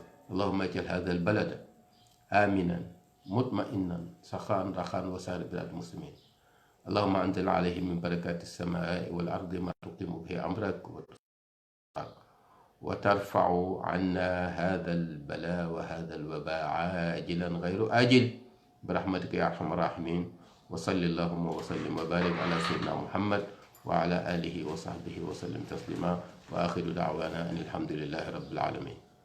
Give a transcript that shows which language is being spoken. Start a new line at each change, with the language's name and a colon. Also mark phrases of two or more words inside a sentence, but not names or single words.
Arabic: اللهم اجعل هذا البلد آمنا مطمئنا سخاء رخاء وسائر بلاد المسلمين. اللهم أنزل عليه من بركات السماء والأرض ما تقيم به أمرك وترفع عنا هذا البلاء وهذا الوباء عاجلا غير آجل برحمتك يا أرحم الراحمين. وصل اللهم وسلم وبارك على سيدنا محمد وعلى آله وصحبه وسلم تسليما. وآخر دعوانا أن الحمد لله رب العالمين.